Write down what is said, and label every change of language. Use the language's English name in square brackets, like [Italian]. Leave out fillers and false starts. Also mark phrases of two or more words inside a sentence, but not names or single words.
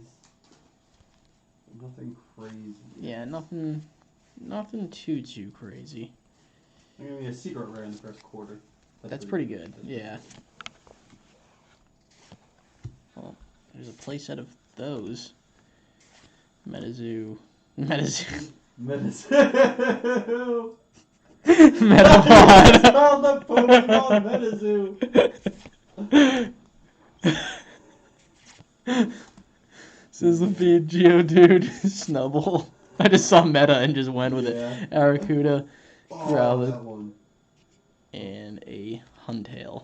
[English] Nothing crazy. Yeah, nothing too crazy. I'm gonna be a secret rare in the first quarter. That's pretty good. Yeah. Well, there's a playset of those. Metazoo. Metazoo. Metapod. It's called the Pokemon Metazoo. Sizzlipede, Geodude, Snubbull. I just saw Meta and just went with it. Arrokuda, Growlithe, that one. And a Huntail.